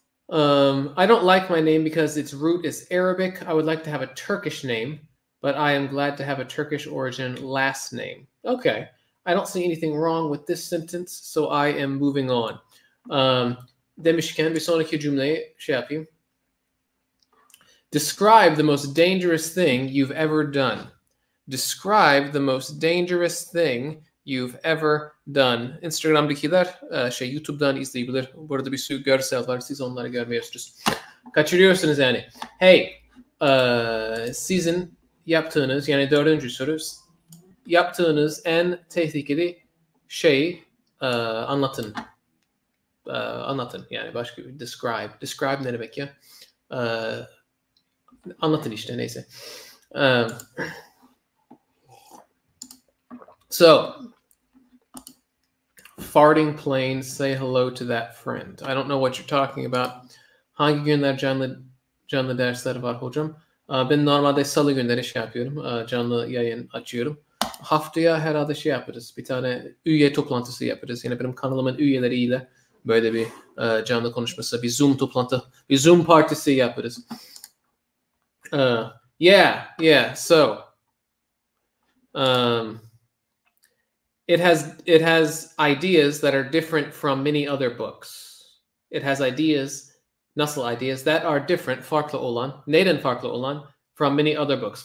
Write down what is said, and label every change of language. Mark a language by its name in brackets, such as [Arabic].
[English] I don't like my name because its root is Arabic. I would like to have a Turkish name, but I am glad to have a Turkish origin last name. Okay. I don't see anything wrong with this sentence, so I am moving on. [Turkish] Demişken bir sonraki cümleyi şey yapayım. [English] Describe the most dangerous thing you've ever done. Describe the most dangerous thing you've ever done. [Turkish] Instagram'dakiler YouTube'dan izleyebilir. Burada bir sürü görsel var. Siz onları görmüyorsunuz. Kaçırıyorsunuz yani. Hey, sizin yaptığınız, yani 4. soru, yaptığınız en tehlikeli şeyi anlatın. Anlatın, yani başka bir [English] describe. Describe [Turkish] ne demek ya? Anlatın işte, neyse. [English] So, farting planes, say hello to that friend. I don't know what you're talking about. [Turkish] Hangi günler canlı dersler var hocam? Ben normalde salı günleri şey yapıyorum. Canlı yayın açıyorum. Haftaya herhalde şey yaparız. Bir tane üye toplantısı yaparız. Yine benim kanalımın üyeleriyle böyle bir canlı konuşması, bir Zoom toplantı, bir Zoom partisi yaparız. [English] Yeah. So, it has ideas that are different from many other books. It has ideas, [Turkish] nasıl [English] ideas that are different, [Turkish] farklı olan, neyden farklı olan, [English] from many other books.